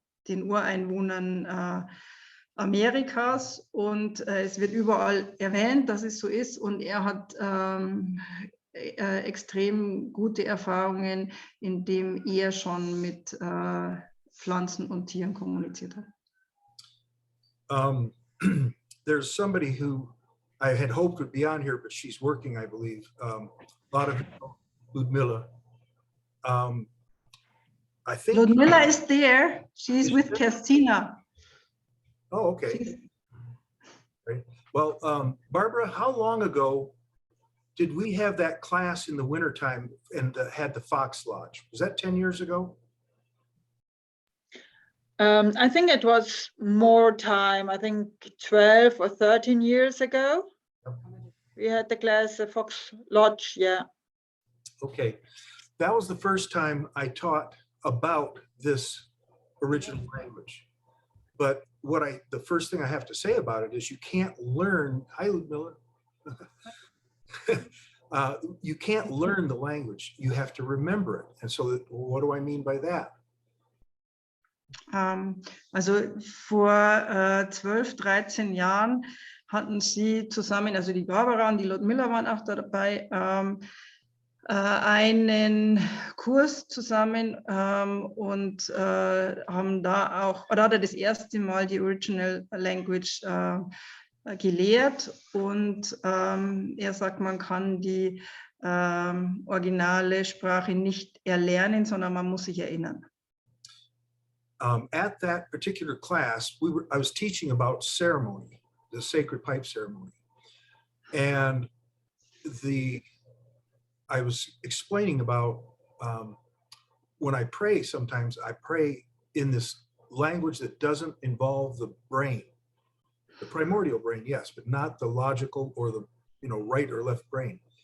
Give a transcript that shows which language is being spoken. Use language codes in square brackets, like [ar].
[de] Ureinwohnern Amerikas, und es wird überall erwähnt, dass es so ist, und er hat extrem gute Erfahrungen, indem er schon mit Pflanzen und Tieren kommuniziert hat. [en] There's somebody who I had hoped would be on here, but she's working, I believe. A lot of Ludmilla. I think Ludmilla is there. She's with Christina. Oh, okay. Right. Well, Barbara, how long ago did we have that class in the wintertime and had the Fox Lodge? Was that 10 years ago? I think it was more time, I think 12 or 13 years ago. We had the class at Fox Lodge, yeah. Okay, that was the first time I taught about this original language. But the first thing I have to say about it is you can't learn, hi Ludmilla, you can't learn the language, you have to remember it. And so what do I mean by that? [de] Also vor 12, 13 Jahren hatten sie zusammen, also die Barbara und die Ludmilla waren auch da dabei, einen Kurs zusammen und haben da auch, oder hat er das erste Mal die Original Language gelehrt und er sagt, man kann die originale Sprache nicht erlernen, sondern man muss sich erinnern. [en] At that particular class, I was teaching about ceremony, the sacred pipe ceremony. And I was explaining about when I pray, sometimes I pray in this language that doesn't involve the brain, the primordial brain, yes, but not the logical or the right or left brain.